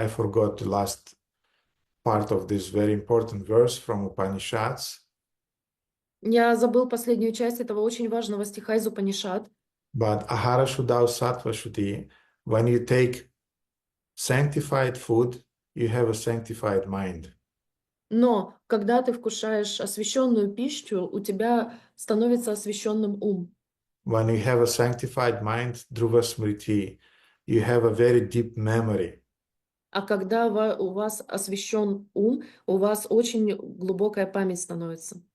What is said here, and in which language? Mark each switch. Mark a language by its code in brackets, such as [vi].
[en] I forgot the last part of this very important verse from Upanishads. [ru] Я забыл последнюю часть этого очень важного стиха из Упанишад. [en] But [sa] Ahara Shuddhau Sattva Shuddhi, [en] when you take sanctified food, you have a sanctified mind. [ru] Но когда ты вкушаешь освященную пищу, у тебя становится освященным ум. [en] When you have a sanctified mind, Dhruva Smriti, you have a very deep memory. [ru] А когда у вас освящен ум, у вас очень глубокая память становится.